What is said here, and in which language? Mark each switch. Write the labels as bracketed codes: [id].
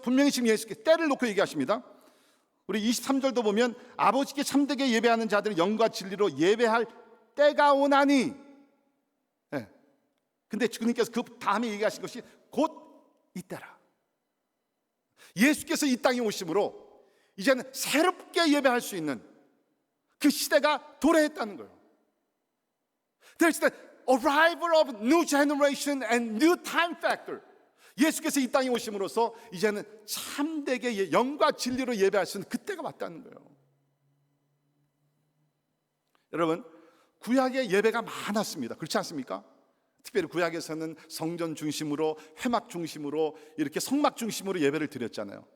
[ko] 분명히 지금 예수께서 때를 놓고 얘기하십니다. 우리 23절도 보면 아버지께 참되게 예배하는 자들은 영과 진리로 예배할 때가 오나니. 근데 주님께서 그 다음에 얘기하신 것이 곧 이때라. 예수께서 이 땅에 오심으로 이제는 새롭게 예배할 수 있는 그 시대가 도래했다는 거예요. [en] There's the arrival of new generation and new time factor. [ko] 예수께서 이 땅에 오심으로써 이제는 참되게 영과 진리로 예배할 수 있는 그때가 왔다는 거예요. 여러분, 구약의 예배가 많았습니다. 그렇지 않습니까? 특별히 구약에서는 성전 중심으로, 회막 중심으로, 이렇게 성막 중심으로 예배를 드렸잖아요.